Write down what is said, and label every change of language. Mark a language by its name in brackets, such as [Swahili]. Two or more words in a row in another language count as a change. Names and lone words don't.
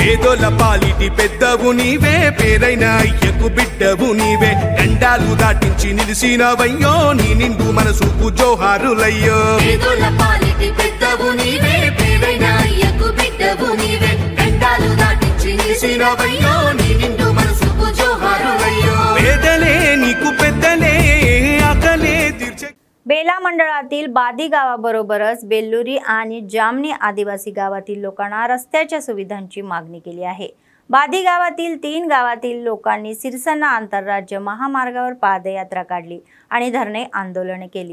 [Telugu] పేదోళ్ళ పాలిటి పెద్దవు నీవే పేరైన అయ్యకు బిడ్డవు నీవే గండాలు దాటించి నిలిసినవయ్యో నీ నిండు మనసుకు జోహారులయ్యో పేదోళ్ళ పాలిటి పెద్దవు నీవే పేరైన అయ్యకు బిడ్డవు నీవే గండాలు దాటించి నిలిసినవయ్యో నీ నిండు మనసుకు జోహారులయ్యో పేదలే నీకు పెద్దలే ఆకలే తీర్చే [Marathi] बेला मंडळातील बादी गावाबरोबरच बेल्लुरी आणि जामनी आदिवासी गावातील लोकांना रस्त्याच्या सुविधांची मागणी केली आहे। बादी गावातील 3 गावातील लोकांनी सिरसन्ना आंतरराज्य महामार्गावर पादयात्रा काढली आणि धरणे आंदोलने केली।